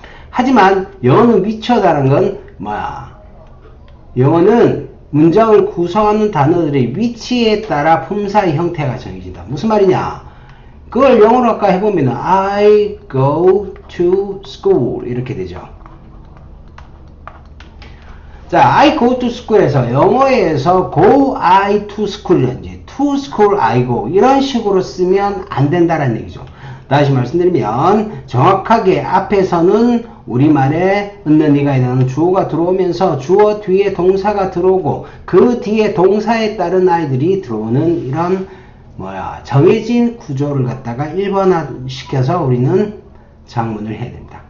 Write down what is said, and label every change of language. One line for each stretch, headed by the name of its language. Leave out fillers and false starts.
Korean: 하지만 영어는 위치어다는 건 뭐야? 영어는 문장을 구성하는 단어들의 위치에 따라 품사의 형태가 정해진다. 무슨 말이냐? 그걸 영어로 아까 해보면
English: I go to school
Korean: 이렇게 되죠. 자,
English: I go to school
Korean: 에서 영어에서
English: go I to school
Korean: 이란지
English: to school I go
Korean: 이런 식으로 쓰면 안 된다는 얘기죠. 다시 말씀드리면 정확하게 앞에서는 우리말에 있는 이가 해당하는 주어가 들어오면서 주어 뒤에 동사가 들어오고 그 뒤에 동사에 따른 아이들이 들어오는 이런 정해진 구조를 갖다가 1번화 시켜서 우리는 작문을 해야 됩니다.